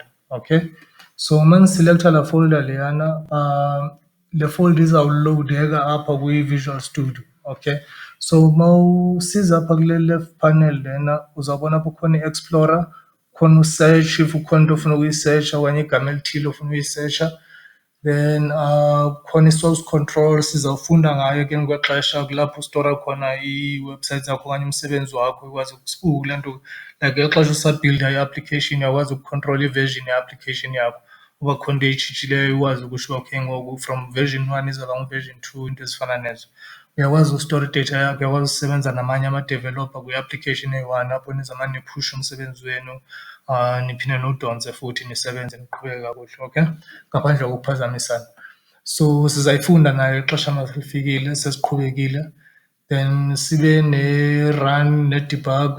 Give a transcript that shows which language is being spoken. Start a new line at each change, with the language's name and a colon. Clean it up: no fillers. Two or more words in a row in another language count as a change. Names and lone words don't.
Xhosa: Okay, so uma ndiselecta la folder leyana, le folder izawulowudeka apha kwi-Visual Studio. Okay, so uma usiza apha kule
English: left panel
Xhosa: lena uzawubona apha kukhona i-explorer, khona usearch if ukhona into ofuna ukuyisearcha okanye igama elithile ofuna uyisearcha. Then khona i-source control sizawufunda ngayo ke ngokwexesha kulapho ustora khona ii-websites zakho okanye umsebenzi wakho ukwazi kule nto, like ngeli xesha usabhilda i-application uyakwazi ukucontrola i-version ye-application yakho. Uba khona into eyitshintshileyo ukwazi ukusho uba okay ngoku
English: from version 1
Xhosa: izoba ngu-version 2, into ezifana nezo. Uyakwazi ustora idata yakho, uyakwazi usebenza namanye ama-developer kwi-application eyi-one apho nizamane niphushe umsebenzi wenu, niphinde niwudonse futhi nisebenze niqhubeke kakuhle. Okay, ngaphandle kokuphazamisana. So sizayifunda nayo ixesha malifikile sesiqhubekile, then sibe ne-run ne-debug.